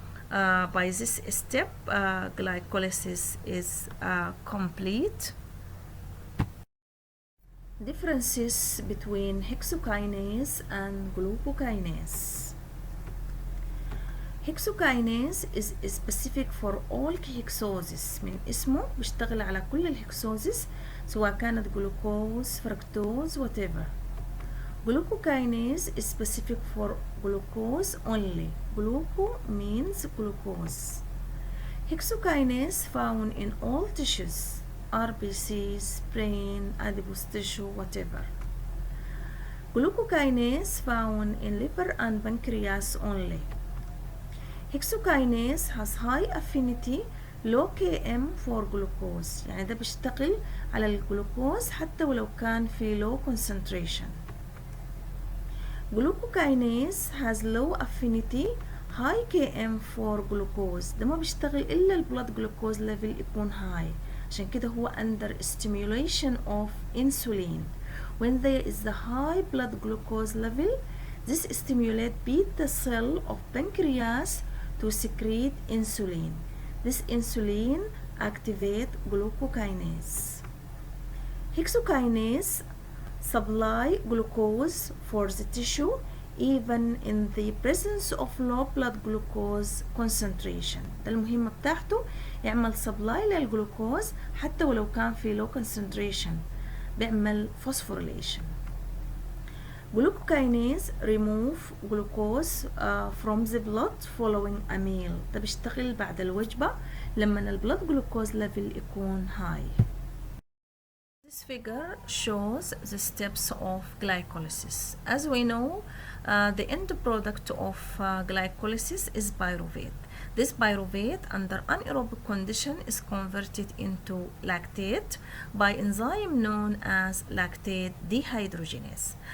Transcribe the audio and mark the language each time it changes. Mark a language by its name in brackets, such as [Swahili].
[English] By this step, glycolysis is complete. Differences between hexokinase and glucokinase. Hexokinase is specific for all hexoses. من اسمه بيشتغل على كل الهكسوزس سواء كانت glucose fructose whatever. Glucokinase is specific for glucose only. Gluco means glucose. Hexokinase found in all tissues, RBCs, brain, adipose tissue, whatever. Glucokinase found in liver and pancreas only. Hexokinase has high affinity, low Km for glucose. [Arabic] يعني ده بيشتغل على الجلوكوز حتى ولو كان في [English] low concentration. Glucokinase has low affinity, high Km for glucose. [Arabic] ده ما بيشتغل إلا البلاد جلوكوز level يكون high. عشان كده هو [English] under stimulation of insulin. When there is the high blood glucose level, this stimulate beta cell of pancreas to secrete insulin. This insulin activate glucokinase. Hexokinase supply glucose for the tissue even in the presence of low blood glucose concentration. [Arabic] ده المهمة بتاعته يعمل supply للجلوكوز حتى ولو كان في [English] low concentration. [Arabic] بيعمل [English] phosphorylation. Glucokinase remove glucose from the blood following a meal. [Arabic] ده بيشتغل بعد الوجبة لما البلد [English] glucose level [Arabic] يكون high. [English] This figure shows the steps of glycolysis. As we know, the end product of glycolysis is pyruvate. This pyruvate under anaerobic condition is converted into lactate by enzyme known as lactate dehydrogenase.